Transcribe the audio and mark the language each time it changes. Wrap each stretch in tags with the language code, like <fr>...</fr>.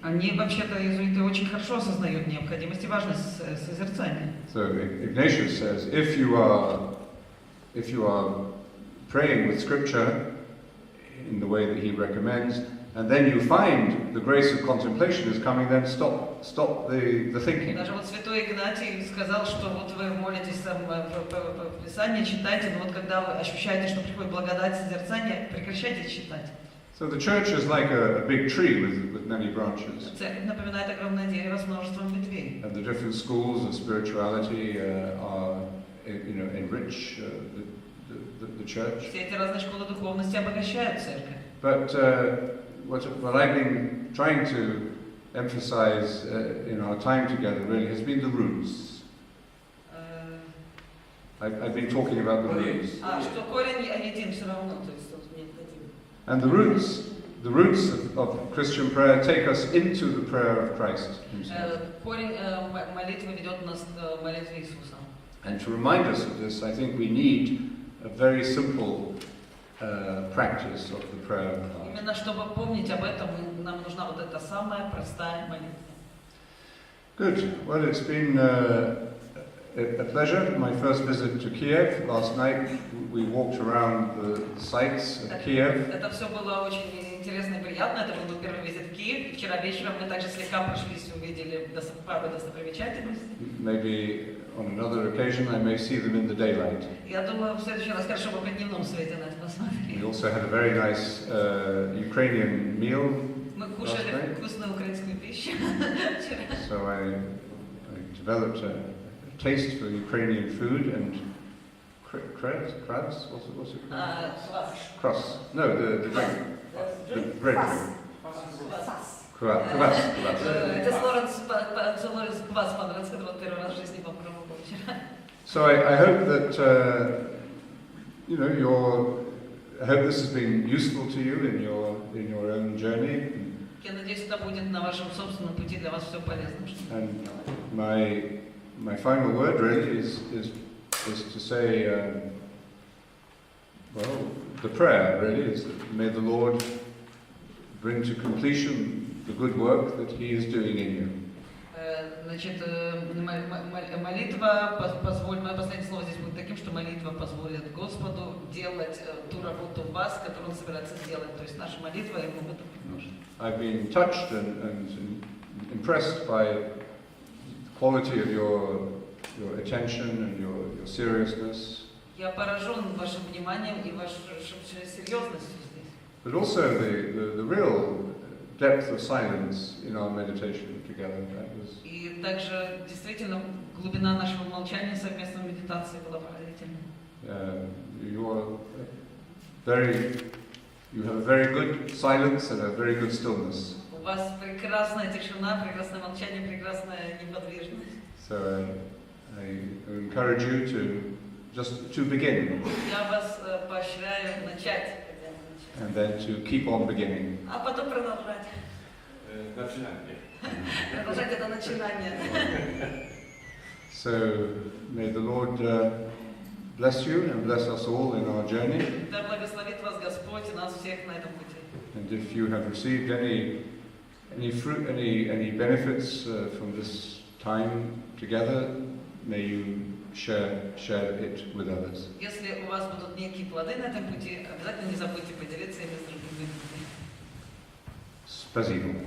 <ru>Они вообще-то иезуиты очень хорошо осознают необходимость и важность созерцания.</ru> <en>So Ignatius says, if you are praying with Scripture in the way that he recommends, and then you find the grace of contemplation is coming, then stop the thinking.</en> <ru>Даже вот святой Игнатий сказал, что вот вы молитесь в Писании, читайте, но вот когда вы ощущаете, что приходит благодать созерцания, прекращайте читать.</ru> <en>So the church is like a big tree with many branches.</en> <ru>Церковь напоминает огромное дерево с множеством ветвей.</ru> <en>And the different schools of spirituality are enrich the church.</en> <ru>Все эти разные школы духовности обогащают церковь.</ru> <en>But what I've been trying to emphasize in our time together really has been the roots. I've been talking about the roots.</en> <ru>Что корень един все равно, то есть нет один.</ru> <en>And the roots of Christian prayer take us into the prayer of Christ himself.</en> <ru>Корень молитвы ведет нас к молитве Иисуса.</ru> <en>And to remind us of this, I think we need a very simple practice of the prayer of God.</en> <ru>Именно чтобы помнить об этом, нам нужна вот эта самая простая молитва.</ru> <en>Good. Well, it's been a pleasure. My first visit to Kiev. Last night we walked around the sites of Kiev.</en> <ru>Это все было очень интересно и приятно. Это был первый визит в Киев. Вчера вечером мы также слегка прошлись и увидели пару достопримечательностей.</ru> <en>Maybe on another occasion I may see them in the daylight.</en> <ru>Я думаю, в следующий раз хорошо бы при дневном свете на это посмотреть.</ru> <en>We also had a very nice Ukrainian meal.</en> <ru>Мы кушали вкусную украинскую пищу вчера.</ru> <en>So I developed a taste for Ukrainian food and crabs. What's it called? Kvass. No, the drink. The bread. Kvass.</en> <ru>Это Лоренс Квас понравился, который он первый раз в жизни попробовал вчера.</ru> <en>So I hope that I hope this has been useful to you in your own journey.</en> <ru>Я надеюсь, это будет на вашем собственном пути для вас все полезно.</ru> <en>And my final word really is to say, the prayer really is that may the Lord bring to completion the good work that He is doing in you.</en> <ru>Значит, молитва позволит, мое последнее слово здесь будет таким, что молитва позволит Господу делать ту работу в вас, которую Он собирается сделать. То есть наша молитва Ему в этом поможет.</ru> <en>I've been touched and impressed by the quality of your attention and your seriousness.</en> <ru>Я поражен вашим вниманием и вашей серьезностью здесь.</ru> <en>But also the real depth of silence in our meditation together.</en> <ru>И также действительно глубина нашего молчания совместной медитации была поразительной.</ru> <en>You have a very good silence and a very good stillness.</en> <ru>У вас прекрасная тишина, прекрасное молчание, прекрасная неподвижность.</ru> <en>So I encourage you to begin.</en> <ru>Я вас поощряю начать.</ru> <en>And then to keep on beginning.</en> <ru>А потом продолжать. Начинание. Продолжать это начинание.</ru> <en>So may the Lord bless you and bless us all in our journey.</en> <ru>Да благословит вас Господь и нас всех на этом пути.</ru> <en>And if you have received any fruit, any benefits from this time together, may you share it with others.</en> <ru>Если у вас будут некие плоды на этом пути, обязательно не забудьте поделиться ими с другими людьми.</ru>